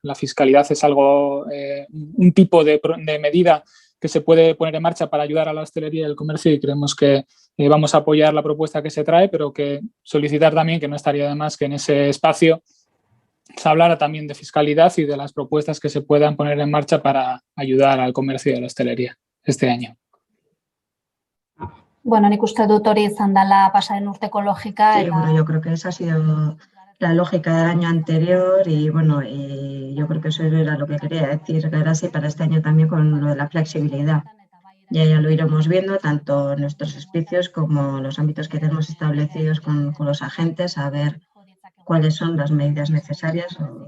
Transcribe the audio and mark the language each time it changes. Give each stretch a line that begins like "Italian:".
Spanish: La fiscalidad es algo, un tipo de medida que se puede poner en marcha para ayudar a la hostelería y el comercio, y creemos que vamos a apoyar la propuesta que se trae, pero que solicitar también que no estaría de más que en ese espacio se hablara también de fiscalidad y de las propuestas que se puedan poner en marcha para ayudar al comercio y a la hostelería este año.
Basque: Bueno, nik uste dut hori izan dela pasaren urteko logika.
Spanish: Sí, bueno, yo creo que esa ha sido la lógica del año anterior y bueno, yo creo que eso era lo que quería decir Garasi para este año también con lo de la flexibilidad. Ya lo iremos viendo, tanto en nuestros espacios como los ámbitos que tenemos establecidos con los agentes, a ver cuáles son las medidas necesarias.